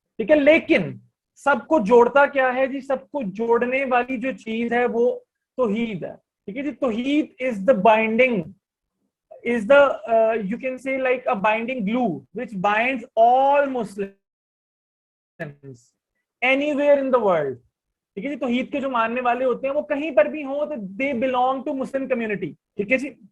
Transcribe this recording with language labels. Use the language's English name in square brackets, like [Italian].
[Urdu] ٹھیک ہے, لیکن سب کو جوڑتا کیا ہے جی, سب کو جوڑنے والی جو چیز ہے وہ توحید ہے. ٹھیک ہے جی, [English] توحید is the binding, is the you can say like a binding glue which binds all Muslims anywhere in the world. [Urdu] ٹھیک ہے جی, توحید کے جو ماننے والے ہوتے ہیں وہ کہیں پر بھی ہوں تو [English] they belong to Muslim community. [Urdu] ٹھیک ہے جی.